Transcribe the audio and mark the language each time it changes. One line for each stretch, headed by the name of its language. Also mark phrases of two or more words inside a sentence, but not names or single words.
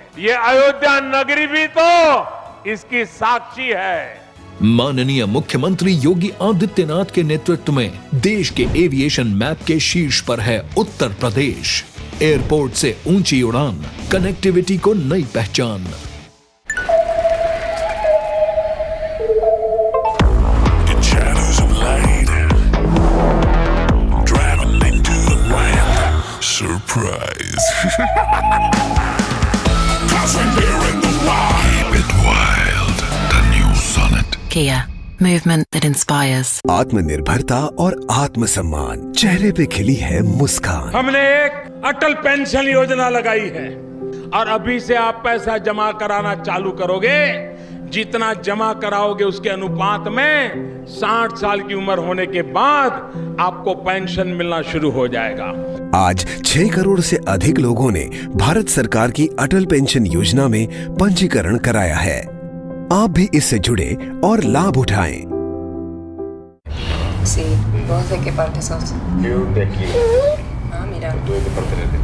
Hindi: ये अयोध्या नगरी भी तो इसकी साक्षी है। माननीय मुख्यमंत्री योगी आदित्यनाथ के नेतृत्व में देश के
English: aviation map
Hindi: के शीर्ष पर है उत्तर प्रदेश। एयरपोर्ट से ऊंची उड़ान, कनेक्टिविटी को नई पहचान।
English: Surprise. Keep it wild. The new Sonnet. Kia, movement that inspires.
Hindi: आत्मनिर्भरता और आत्मसम्मान, चेहरे पे खिली है मुस्कान। हमने एक अटल पेंशन योजना लगाई है और अभी से आप पैसा जमा कराना चालू करोगे, जितना जमा कराओगे उसके अनुपात में 60 साल की उम्र होने के बाद आपको पेंशन मिलना शुरू हो जाएगा। आज 6 करोड़ से अधिक लोगों ने भारत सरकार की अटल पेंशन योजना में पंजीकरण कराया है। आप भी इससे जुड़े और लाभ उठाएं।
Spanish: Sí, puedo hacer qué parte sos. Yo de aquí. Ah, mira. ¿Tú de qué parte eres?